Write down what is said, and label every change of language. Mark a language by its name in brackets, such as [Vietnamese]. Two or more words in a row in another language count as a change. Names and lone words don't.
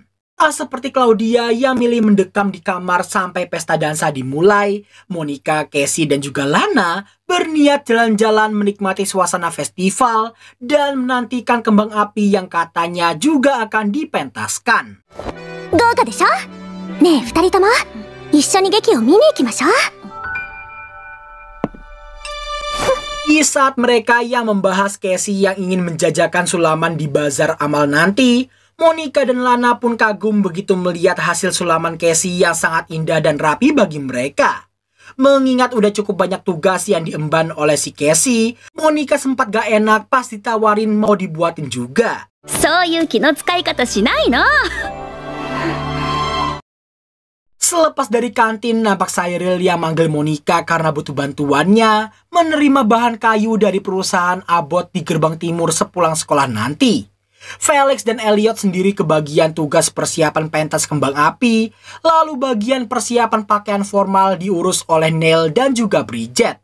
[Indonesian] Seperti Claudia yang milih mendekam di kamar sampai pesta dansa dimulai, Monica, Cassie, dan juga Lana berniat jalan-jalan menikmati suasana festival dan menantikan kembang api yang katanya juga akan dipentaskan. [Japanese] 豪華でしょ？ねえ二人とも一緒に劇を見に行きましょう。 [Indonesian] Di saat mereka yang membahas Casey yang ingin menjajakan sulaman di bazar amal nanti, Monica dan Lana pun kagum begitu melihat hasil sulaman Casey yang sangat indah dan rapi bagi mereka. Mengingat udah cukup banyak tugas yang diemban oleh si Casey, Monica sempat gak enak pas ditawarin mau dibuatin juga. [Japanese] そういう気の使い方しないの。 [Indonesian] Selepas dari kantin, nampak Cyril yang manggil Monica karena butuh bantuannya menerima bahan kayu dari perusahaan Abbott di gerbang timur sepulang sekolah nanti. Felix dan Elliot sendiri kebagian tugas persiapan pentas kembang api, lalu bagian persiapan pakaian formal diurus oleh Neil dan juga Bridget.